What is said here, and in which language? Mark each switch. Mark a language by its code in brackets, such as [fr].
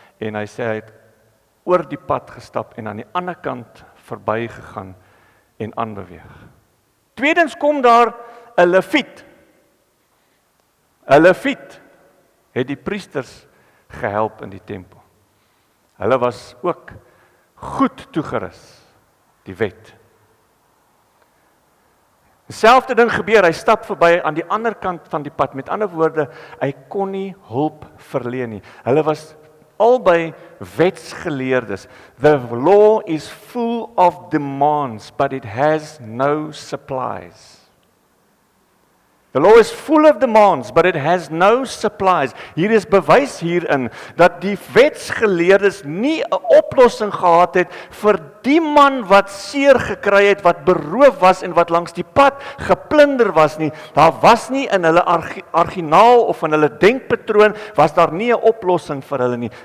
[af] En hy sê hy het oor die pad gestap en aan die ander kant verbygegaan en aanbeweeg. Tweedens kom daar 'n leviet. 'n Leviet het die priesters gehelp in die tempel. Hulle was ook goed toegerus, die wet. Dieselfde ding gebeur, hy stap verby aan die ander kant van die pad. Met ander woorde, hy kon nie hulp verleen nie. Hulle was albei wetsgeleerdes. [en] The law is full of demands, but it has no supplies. The law is full of demands, but it has no supplies. [af] Hier is bewys hierin dat die wetsgeleerdes nie 'n oplossing gehad het vir die man wat seer gekry het, wat beroof was en wat langs die pad geplunder was nie. Daar was nie in hulle arginaal of in hulle denkpatroon was daar nie 'n oplossing vir hulle nie.